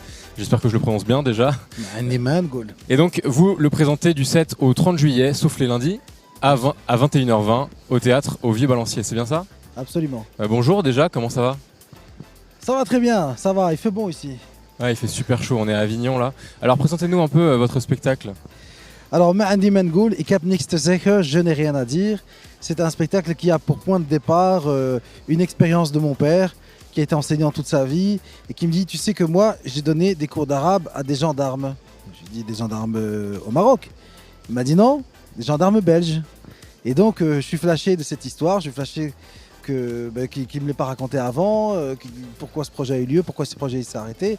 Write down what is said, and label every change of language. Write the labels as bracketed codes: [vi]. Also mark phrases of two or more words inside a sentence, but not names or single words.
[fr] J'espère que je le prononce bien déjà. Et donc vous le présentez du 7 au 30 juillet, sauf les lundis, à 21h20 au théâtre au Vieux-Balancier, c'est bien ça ? Absolument. Bonjour déjà, comment ça va ? Ça va très bien, ça va, il fait bon ici. Ouais, il fait super chaud, on est à Avignon là. Alors présentez-nous un peu votre spectacle. Alors Mahadi Mangoul, [nl] ik heb niks te zeggen, [fr] je n'ai rien à dire. C'est un spectacle qui a pour point de départ une expérience de mon père qui a été enseignant toute sa vie et qui me dit, tu sais que moi j'ai donné des cours d'arabe à des gendarmes. Je lui ai dit des gendarmes au Maroc. Il m'a dit non, des gendarmes belges. Et donc je suis flashé de cette histoire, je suis flashé qu'il ne me l'ait pas raconté avant, pourquoi ce projet a eu lieu, pourquoi ce projet s'est arrêté.